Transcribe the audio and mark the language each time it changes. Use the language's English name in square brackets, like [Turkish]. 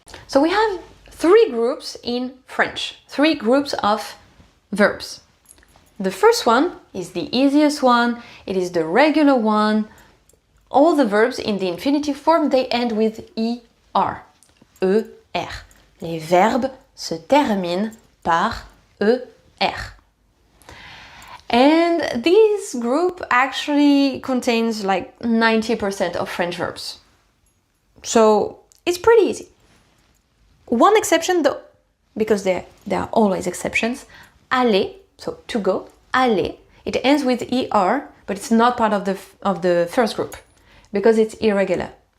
[English] So we have 3 groups in French, 3 groups of verbs. The first one is the easiest one, it is the regular one. All the verbs in the infinitive form, they end with ER, ER. [French] Les verbes se terminent par ER. [English] And this group actually contains like 90% of French verbs. So it's pretty easy. One exception though, because there are always exceptions. Aller, so to go, aller, it ends with ER, but it's not part of the first group because it's irregular.